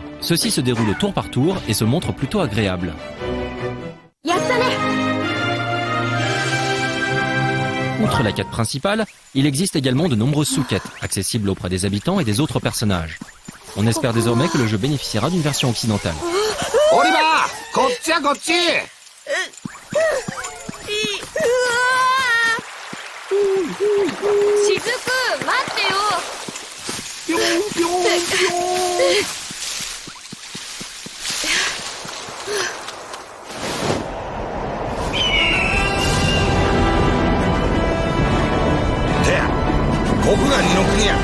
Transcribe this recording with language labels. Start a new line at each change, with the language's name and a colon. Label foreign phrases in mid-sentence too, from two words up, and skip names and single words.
French: Ceux-ci se déroulent tour par tour et se montrent plutôt agréables. Outre la quête principale, il existe également de nombreuses sous-quêtes, accessibles auprès des habitants et des autres personnages. On espère désormais que le jeu bénéficiera d'une version occidentale. Oliver,
Japanese: こっちやこっち。しずく、待ってよ。ぴょんぴょんぴょん。てや、ここが二の国や。